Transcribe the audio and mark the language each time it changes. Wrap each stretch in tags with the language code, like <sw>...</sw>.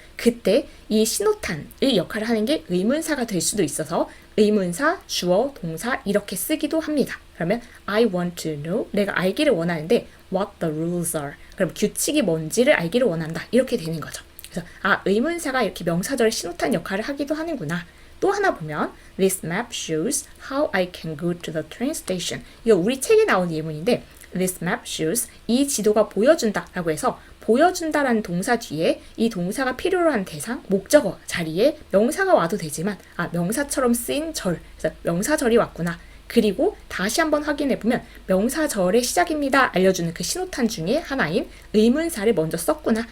<ko>그때 이 신호탄의 역할을 하는 게 의문사가 될 수도 있어서 의문사, 주어, 동사 이렇게 쓰기도 합니다. 그러면</ko> <en>I want to know</en> <ko>내가 알기를 원하는데</ko> <en>what the rules are</en> <ko>그럼 규칙이 뭔지를 알기를 원한다 이렇게 되는 거죠. 그래서 의문사가 이렇게 명사절 신호탄 역할을 하기도 하는구나. 또 하나 보면</ko> <en>This map shows how I can go to the train station.</en> <ko>이거 우리 책에 나온 예문인데</ko> <en>This map shows</en> <ko>이 지도가 보여준다 라고 해서 보여준다라는 동사 뒤에 이 동사가 필요로 하는 대상, 목적어 자리에 명사가 와도 되지만 명사처럼 쓰인 절, 그래서 명사절이 왔구나. 그리고 다시 한번 확인해보면 명사절의 시작입니다 알려주는 그 신호탄 중에 하나인 의문사를 먼저 썼구나.</ko>